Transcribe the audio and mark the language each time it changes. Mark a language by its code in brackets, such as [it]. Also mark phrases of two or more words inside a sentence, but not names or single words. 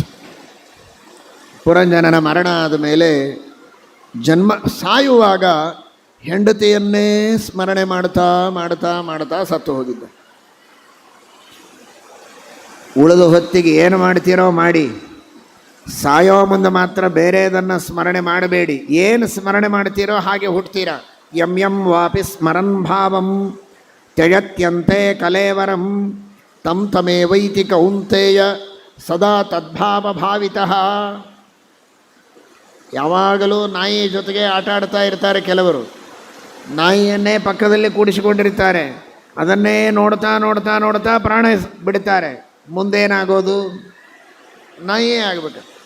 [kn] ಪುರಂಜನನ ಮರಣ ಆದ ಮೇಲೆ ಸಾಯುವಾಗ ಹೆಂಡತಿಯನ್ನೇ ಸ್ಮರಣೆ ಮಾಡ್ತಾ ಮಾಡ್ತಾ ಮಾಡ್ತಾ ಸತ್ತು ಹೋಗಿದ್ದ. ಉಳಿದ ಹೊತ್ತಿಗೆ ಏನು ಮಾಡ್ತೀರೋ ಮಾಡಿ, ಸಾಯೋ ಮುಂದೆ ಮಾತ್ರ ಬೇರೆದನ್ನು ಸ್ಮರಣೆ ಮಾಡಬೇಡಿ. ಏನು ಸ್ಮರಣೆ ಮಾಡ್ತೀರೋ ಹಾಗೆ ಹುಡ್ತೀರ. [sa] ಯಂ ಯಂ ವಾಪಿ ಸ್ಮರನ್ ಭಾವಂ ತ್ಯಜತ್ಯಂತೆ ಕಲೇವರಂ ತಂ ತಮೇವೈತಿ ಕೌಂತೆಯ ಸದಾ ತದ್ಭಾವ ಭಾವಿತಃ. [kn] ಯಾವಾಗಲೂ ನಾಯಿ ಜೊತೆಗೆ ಆಟ ಆಡ್ತಾ ಇರ್ತಾರೆ ಕೆಲವರು. ನಾಯಿಯನ್ನೇ ಪಕ್ಕದಲ್ಲಿ ಕೂಡಿಸಿಕೊಂಡಿರ್ತಾರೆ. ಅದನ್ನೇ ನೋಡ್ತಾ ನೋಡ್ತಾ ನೋಡ್ತಾ ಪ್ರಾಣ ಬಿಡ್ತಾರೆ. ಮುಂದೇನಾಗೋದು? ನಾಯಿಯೇ ಆಗಬೇಕು.